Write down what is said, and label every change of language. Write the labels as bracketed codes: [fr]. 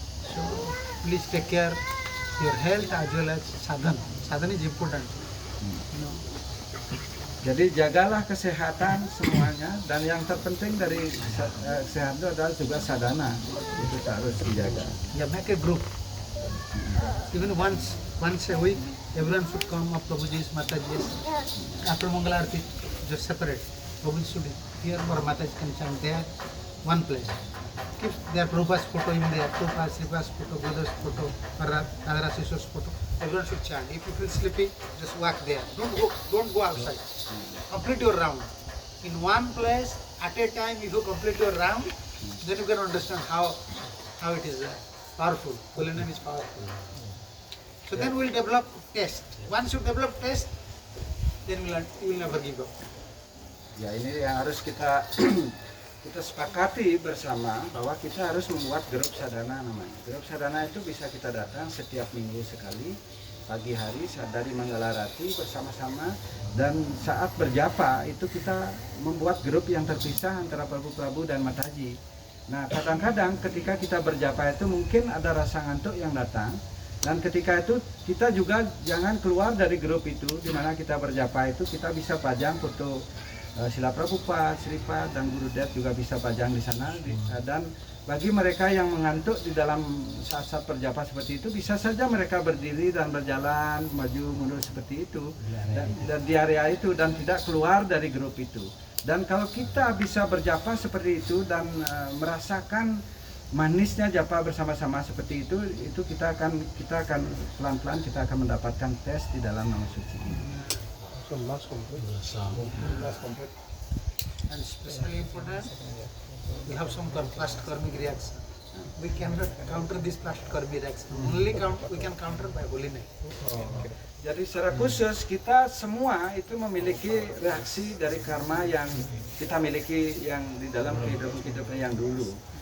[en] So please take care your health as well as sadhana. Sadhana is important. You know. [id] Jadi jagalah kesehatan semuanya, dan yang terpenting dari kesehatan itu adalah juga sadhana, itu harus dijaga. [en] Yeah, make a group. Even once a week, everyone should come up Prabhuji's, Mataji's. After Mangala Arati, just separate. Prabhuji should here or Mataji can chant there, one place. Keep their Prabhupa's photo in there, Prabhupa's, Sripa's photo, Guru's photo, Radha Sishu's photo. Everyone should chant. If you feel sleepy, just walk there. Don't go outside. Complete your round. In one place, at a time, if you complete your round, then you can understand how it is powerful. Holiness is powerful. So then we'll develop taste. Once you develop taste, then you will never give up. [id] Ya, ini yang harus kita sepakati bersama, bahwa kita harus membuat grup sadhana namanya. Grup sadhana itu bisa kita datang setiap minggu sekali, pagi hari dari Manggalarati bersama-sama, dan saat berjapa itu kita membuat grup yang terpisah antara Prabu dan Mataji. Nah, kadang-kadang ketika kita berjapa itu mungkin ada rasa ngantuk yang datang, dan ketika itu kita juga jangan keluar dari grup itu. Di mana kita berjapa itu kita bisa pajang foto Srila Prabhupada, Sripa, dan Gurudev juga bisa pajang di sana. Dan bagi mereka yang mengantuk di dalam saat-saat berjapa seperti itu, bisa saja mereka berdiri dan berjalan maju mundur seperti itu dan di area itu, dan tidak keluar dari grup itu. Dan kalau kita bisa berjapa seperti itu dan merasakan manisnya japa bersama-sama seperti itu kita akan pelan-pelan kita akan mendapatkan tes di dalam nama suci ini. [en] So last complete. And especially important, we have some past karmic reaction. We cannot counter this past karmic reaction. Only we can counter by holiness. [id] Jadi secara khusus kita semua itu memiliki reaksi dari karma yang kita miliki yang di dalam kehidupan yang dulu.